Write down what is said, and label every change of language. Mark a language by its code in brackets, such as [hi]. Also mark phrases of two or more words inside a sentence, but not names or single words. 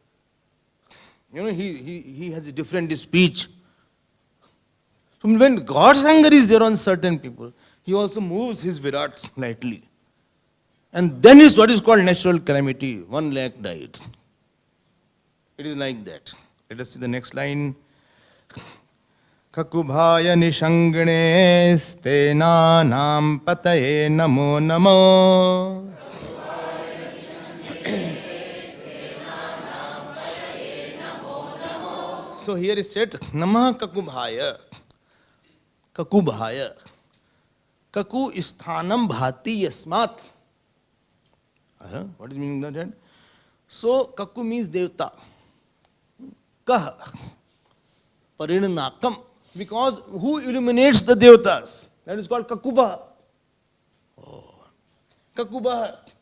[en] He has a different speech. So when God's anger is there on certain people, he also moves his virat slightly. And then is what is called natural calamity. 1 lakh died. It is like that. Let us see the next line. [sa] ककुभाय निषङ्ग्ने स्तेन नाम् पतये नमो नमो. [en] So here is said, [sa] नमः ककुभाय। ककुभाय. ककु स्थानं भाति यस्मात्. [en] What is meaning of that? So, Kaku means Devta. [sa] कः। परिणाकम्. [en] Because who illuminates the Devtas? That is called Kakubha. Oh. Kakubha.